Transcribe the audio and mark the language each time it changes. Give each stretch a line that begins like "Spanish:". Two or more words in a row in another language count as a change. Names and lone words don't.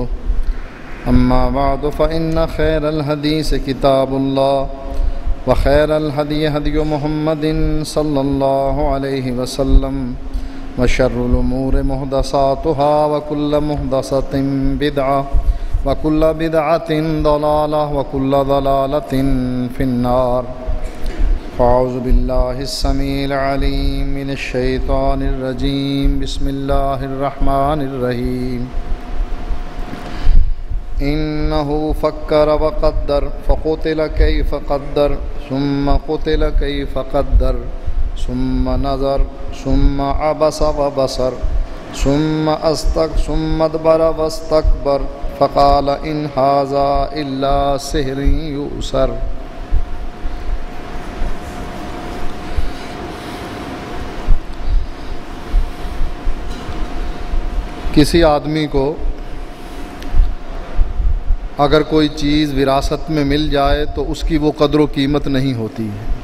Arabic: أما بعد فإن خير الحديث كتاب الله وخير الهدي هدي محمد صلى الله عليه وسلم وشر الأمور محدثاتها وكل محدثة بدعة وكل بدعة ضلالة وكل ضلالة في النار. فأعوذ بالله السميع العليم من الشيطان الرجيم. بسم الله الرحمن الرحيم. إنه فكر وقدر فقتل كيف قدر ثم قتل كيف قدر ثم نظر ثم عبس وبسر ثم أدبر واستكبر فقال إن هذا إلا سحر يؤثر.
Urdu: کسی آدمی کو اگر کوئی چیز وراثت میں مل جائے تو اس کی وہ قدر و قیمت نہیں ہوتی ہے.